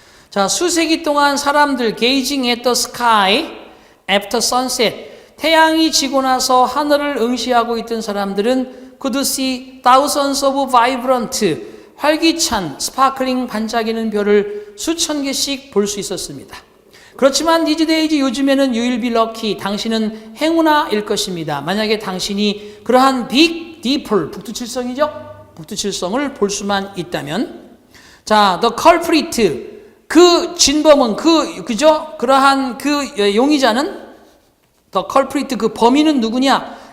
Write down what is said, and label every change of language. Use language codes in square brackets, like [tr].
[ko] 자, 수세기 동안 사람들 [en] gazing at the sky after sunset. [ko] 태양이 지고 나서 하늘을 응시하고 있던 사람들은 [en] could see thousands of vibrant, [ko] 활기찬, 스파클링 반짝이는 별을 수천 개씩 볼 수 있었습니다. 그렇지만 [en] these days [ko] 요즘에는 [en] you will be lucky. [ko] 당신은 행운아일 것입니다. 만약에 당신이 그러한 [en] big, deeper, [ko] 북두칠성이죠? 북두칠성을 볼 수만 있다면. 자, [en] the culprit, [ko] 그 진범은 그죠? 그러한 그 용의자는 [en] the culprit [ko] 그 범인은 누구냐?